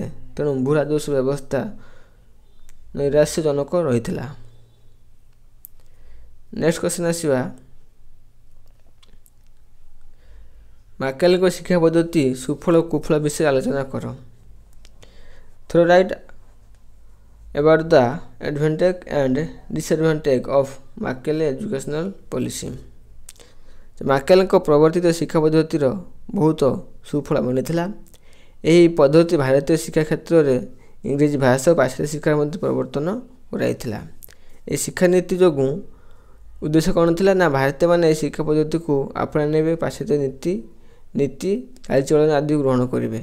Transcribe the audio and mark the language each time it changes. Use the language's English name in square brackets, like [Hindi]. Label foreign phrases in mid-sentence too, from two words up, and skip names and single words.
[Odia] ତେଣୁ ଭୂ ରାଜସ୍ୱ ବ୍ୟବସ୍ଥା ନୈରାଶ୍ୟଜନକ ରହିଥିଲା। [English] next question [Odia] ଆସିବା, ମାକାଲେଙ୍କ ଶିକ୍ଷା ପଦ୍ଧତି ସୁଫଳ ଓ କୁଫଳ ବିଷୟରେ ଆଲୋଚନା କର। [English] throw write about the advantage and disadvantage of ମାକାଲେ educational policy। [Odia] ମାକେଲଙ୍କ ପ୍ରବର୍ତ୍ତିତ ଶିକ୍ଷା ପଦ୍ଧତିର ବହୁତ ସୁଫଳ ମିଳିଥିଲା। ଏହି ପଦ୍ଧତି ଭାରତୀୟ ଶିକ୍ଷା କ୍ଷେତ୍ରରେ ଇଂରେଜୀ ଭାଷା ଓ ପାଶ୍ଚାତ୍ୟ ଶିକ୍ଷାର ମଧ୍ୟ ପରିବର୍ତ୍ତନ କରାଇଥିଲା। ଏହି ଶିକ୍ଷାନୀତି ଯୋଗୁଁ ଉଦ୍ଦେଶ୍ୟ କ'ଣ ଥିଲା ନା ଭାରତୀୟମାନେ ଏହି ଶିକ୍ଷା ପଦ୍ଧତିକୁ ଆପଣାଇ ନେବେ, ପାଶ୍ଚାତ୍ୟ ନୀତି ଚାଲିଚଳନ ଆଦି ଗ୍ରହଣ କରିବେ।